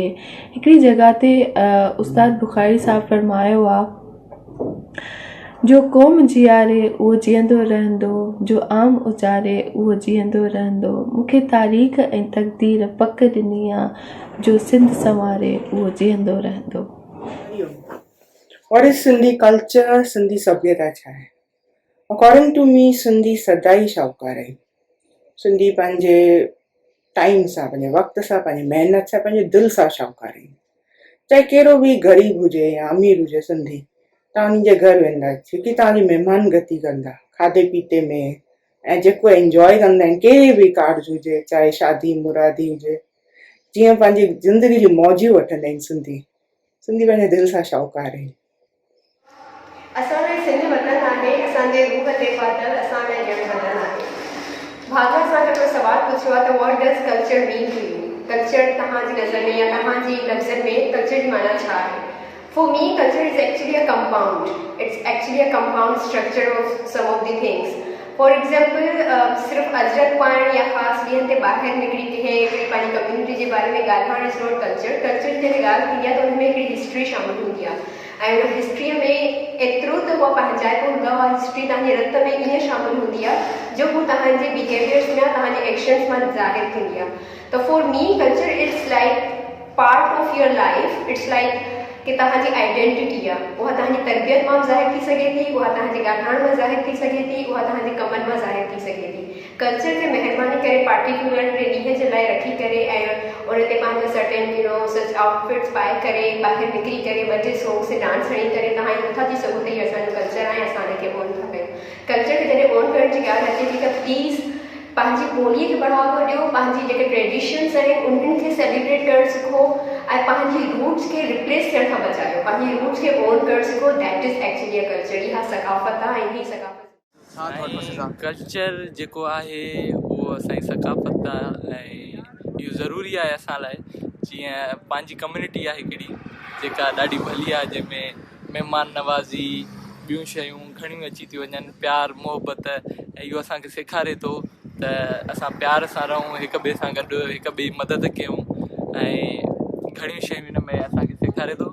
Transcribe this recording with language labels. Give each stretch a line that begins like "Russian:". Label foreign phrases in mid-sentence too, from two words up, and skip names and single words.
Sindhi: हिकिड़ी जॻह ते उस्ताद बुखारी साहब फरमायो आहे, जो क़ौम जीआरे उहो जीअंदो रहंदो, जो आम उचारे उहो जीअंदो रहंदो। मूंखे तारीख़ ऐं तक़दीर पक ॾिनी आहे, जो सिंध संवारे उहो जीअंदो रहंदो।
English: What is Sindhi culture?
Sindhi: सिंधी सभ्यता छा आहे?
English: According to me,
Sindhi: सिंधी सदाई शाहूकार आहे। सिंधी पंहिंजे टाइम सां, पंहिंजे वक़्त सां, पंहिंजी महिनत सां, पंहिंजे दिलि सां शाहूकार आहे। चाहे कहिड़ो बि ग़रीब हुजे या अमीर हुजे, सिंधी तव्हां उन्हनि जे घर वेंदा, जेकी तव्हांजी महिमान गति कंदा खाधे पीते में, ऐं जेको एंजॉय कंदा आहिनि कहिड़े बि कार्ज हुजे, चाहे शादी मुरादी हुजे, जीअं पंहिंजी ज़िंदगी जी मौजूं वठंदा आहिनि। सिंधी पंहिंजे दिलि सां शाहूकारु आहिनि। असां में सिंध वतन आहे, असांजे रूह ते फाथल असां में ॼण वतन आहे। भागा सां हिकिड़ो सवाल पुछियो आहे त
English: what does culture mean to you?
Sindhi: कल्चर तव्हांजी नज़र में या तव्हांजी लफ़्ज़नि में कल्चर जी माना छा आहे?
English: For me culture is actually a compound, it's actually a compound structure of some of the things. for example
Sindhi: सिर्फ़ु अजरक पाइण या ख़ासि ॾींहंनि ते ॿाहिरि निकिरी कंहिं पंहिंजी कम्यूनिटी जे बारे में ॻाल्हाइण
English: is not culture.
Sindhi: कल्चर जी जॾहिं ॻाल्हि थींदी आहे त हुन में हिकिड़ी हिस्ट्री शामिलु हूंदी आहे ऐं हुन हिस्ट्रीअ में एतिरो त उहा पंहिंजाइप हूंदा, उहा हिस्ट्री तव्हांजे रत में ईअं शामिलु हूंदी आहे जो हू तव्हांजे बिहेवियर्स में तव्हांजे एक्शन्स मां ज़ाहिर थींदी आहे। त
English: for me culture it's like part of your life, it's like
Sindhi: कि तव्हांजी आइडेंटिटी आहे, उहा तव्हांजी तरबियत मां ज़ाहिर थी सघे थी, उहा तव्हांजे ॻाल्हाइण मां ज़ाहिर थी सघे थी, उहा तव्हांजे कमनि मां ज़ाहिर थी सघे थी। कल्चर खे महिरबानी करे पार्टिकुलर ॾींहं जे लाइ रखी करे ऐं उन ते पंहिंजो
English: certain such outfits
Sindhi: पाए करे ॿाहिरि निकिरी करे 2 टे सॉन्ग्स ते डांस हणी करे तव्हां इहो नथा थी सघो त इहो असांजो कल्चर आहे, असां हिनखे ऑन था कयूं। कल्चर खे जॾहिं ऑन करण जी ॻाल्हि अचे थी त प्लीज़ पंहिंजी ॿोलीअ खे बढ़ावो ॾियो, पंहिंजी जेके ट्रेडिशन्स आहिनि उन्हनि खे सेलिब्रेट करणु सिखो ऐं पंहिंजी रूट्स खे रिप्लेस थियण खां बचायो, पंहिंजी रूट्स खे ऑन करणु सिखो।
English: That is actually a culture.
Sindhi: इहा सकाफ़त आहे ऐं ही सकाफ़त कल्चर जेको आहे उहो असांजी सकाफ़त आहे ऐं इहो ज़रूरी आहे असां लाइ। जीअं पंहिंजी कम्यूनिटी आहे हिकिड़ी जेका ॾाढी भली आहे, जंहिंमें महिमान नवाज़ी ॿियूं शयूं घणियूं अची थियूं वञनि, प्यार मोहबत, ऐं इहो असांखे सेखारे थो त असां प्यार सां रहूं, हिक ॿिए सां गॾु हिक ॿिए जी मदद कयूं ऐं घणियूं शयूं हिन में असांखे सेखारे थो।